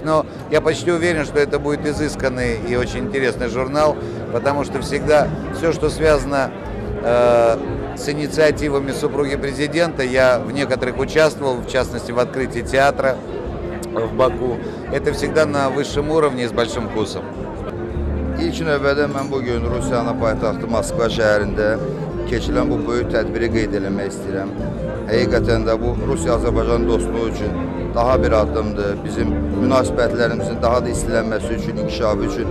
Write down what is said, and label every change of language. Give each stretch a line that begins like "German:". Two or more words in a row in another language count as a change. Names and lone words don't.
Russian: Но я почти уверен, что это будет изысканный и очень интересный журнал, потому что всегда все, что связано с инициативами супруги президента, я в некоторых участвовал, в частности в открытии театра в Баку. Это всегда на высшем уровне и с большим вкусом.
Azerbaijani: İlk növbədə mən bugün Rusiyanın paytaxtı Moskva şəhərində keçilən bu böyük tədbiri qeyd eləmək istəyirəm. Həqiqətən də bu Rusiya-Azərbaycan dostluğu üçün daha bir addımdır. Bizim münasibətlərimizin daha da istilənməsi üçün, inkişafı üçün.